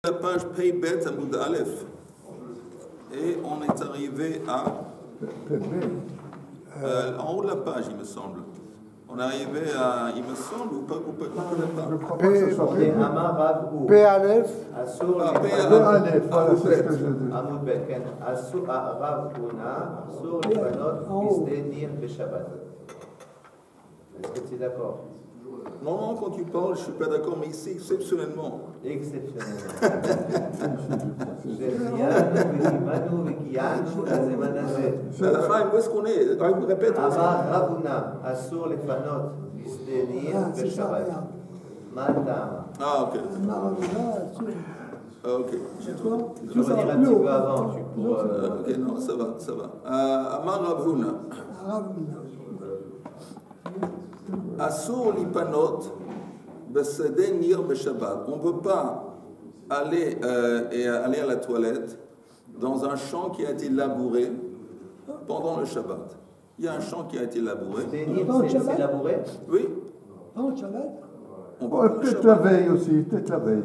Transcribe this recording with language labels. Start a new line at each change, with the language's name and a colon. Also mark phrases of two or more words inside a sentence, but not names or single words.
French: La page
Hebrew: פא בית עמוד אלף
French: et on est arrivé à en haut de la page, il me semble. On est arrivé à, il me semble, ou pas, ou pas, je crois pas que ce soit
Hebrew: פ אלף. פ אלף,
French: voilà, c'est ce que je dis.
Hebrew: עמוד בית, כן. הרב הונה, אסור לפנות בשדה דין בשבת.
French: Est-ce que tu es d'accord? Non, quand tu parles, je ne suis pas d'accord, mais ici, exceptionnellement. Exceptionnellement. Où est-ce qu'on est? Répète.
Hebrew: הרב הונה, אסור לפנות בשדה דין בשבת. מה הטעם?
French: Ah, ok. Ok. Tu peux dire un petit peu avant. Ok, non, ça va, ça va.
Hebrew: אמר רב הונא. אסור לפנות בשדה ניר בשבת.
French: On ne peut pas aller à la toilette dans un champ qui a été labouré pendant le Shabbat. Il y a un champ qui a été labouré. C'est labouré? Oui. Pendant le Shabbat? Peut-être la veille aussi, peut-être la veille.